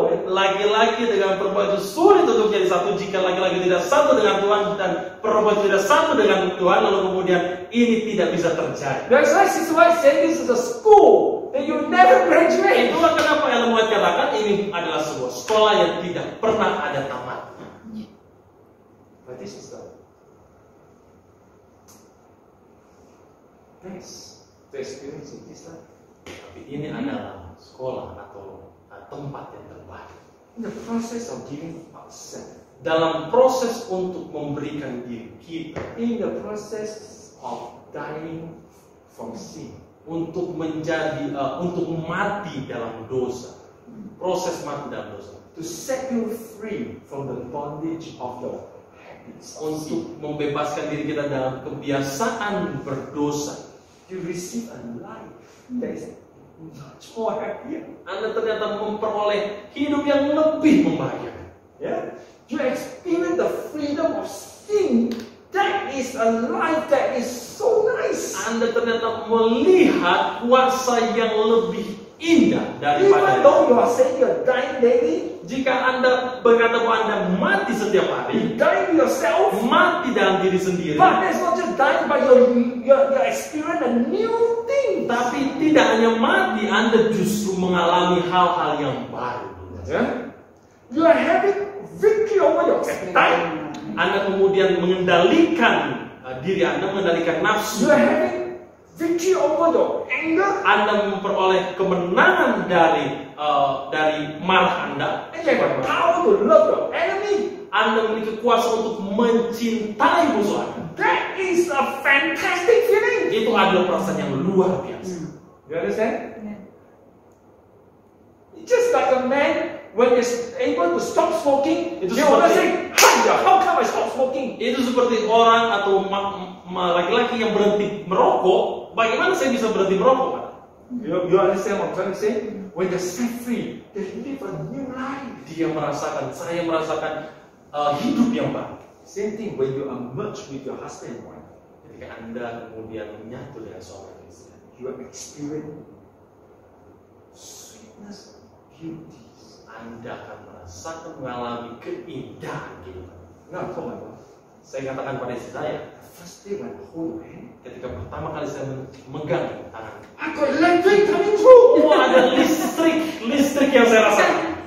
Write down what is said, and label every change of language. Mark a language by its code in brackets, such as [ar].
[id] laki-laki dengan perempuan itu sulit untuk jadi satu jika laki-laki tidak satu dengan Tuhan dan perempuan tidak satu dengan Tuhan, lalu kemudian ini tidak bisa terjadi. [en] That's why Sister White said this is a school that you never graduate. [id] Itulah kenapa Ellen White katakan ini adalah sebuah sekolah yang tidak pernah ada tamat. [en] But this is the best to experience in this life. [id] Tapi ini adalah sekolah atau tempat yang terbaik. [en] In the process of giving ourselves, [id] Dalam proses untuk memberikan diri kita, [en] in the process of dying from sin, [id] untuk menjadi untuk mati dalam dosa, proses mati dalam dosa, [en] to set you free from the bondage of your habits, [id] untuk membebaskan diri kita dalam kebiasaan berdosa. [en] you receive a life that is much more happier. [id] Anda ternyata memperoleh hidup yang lebih membahagiakan. [en] Yeah, you experience the freedom of sin. That is a life that is so nice. [id] Anda ternyata melihat kuasa yang lebih indah daripada [en] Even though you are saying you are dying daily, [id] jika Anda berkata bahwa Anda mati setiap hari, [en] you die to yourself. mati dalam diri sendiri. But that's not just die, but you're experience a new thing. [id] Tapi tidak hanya mati, Anda justru mengalami hal-hal yang baru. [en] Yeah? You are having victory over your appetite. [id] Anda kemudian mengendalikan diri Anda, mengendalikan nafsu. [en] You are having victory over your anger. [id] Anda memperoleh kemenangan dari marah Anda. [en] And you have the power to love your enemy. [id] Anda memiliki kuasa untuk mencintai musuh Anda. [en] That is a fantastic feeling. [id] Itu adalah perasaan yang luar biasa. [en] You understand? Yeah. Just like a man, when he's able to stop smoking, [id] Itu [en] he always [id] seperti- [en] say, "Hiya, how come I stop smoking?" [id] Itu seperti orang atau laki-laki yang berhenti merokok. Bagaimana saya bisa berhenti merokok, Pak? [en] You understand what I'm trying to say? When they're set free, they live a new life. [id] Saya merasakan hidup yang baru. [en] Same thing when you are merged with your husband and wife. [id] Ketika Anda kemudian menyatu dengan seorang istri, [en] You experience sweetness, beauty. [id] Anda akan merasakan mengalami keindahan kehidupan. [en] Now I told my wife, [id] Saya katakan pada istri saya, [en] the first day when I hold your hand, [id] ketika pertama kali saya memegang tangan, [en] I got electric coming through. [id] oh ada listrik yang saya rasakan.